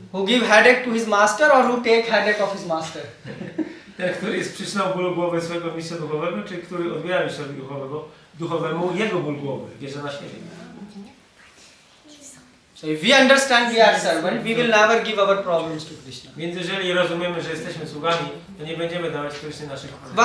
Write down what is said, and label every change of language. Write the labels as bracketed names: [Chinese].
[English] Who give headache to his master or who take headache of his master? [Polish] Ten, który jest przyczyną bólu głowy swojego mistrza duchowego, czy który odbiera mistrzowi duchowemu jego ból głowy, bierze na siebie. [English] So if we understand we are servant, we will never give our problems to Krishna. [Polish] Więc jeżeli rozumiemy, że jesteśmy sługami, to nie będziemy dawać Krishnie naszych problemów.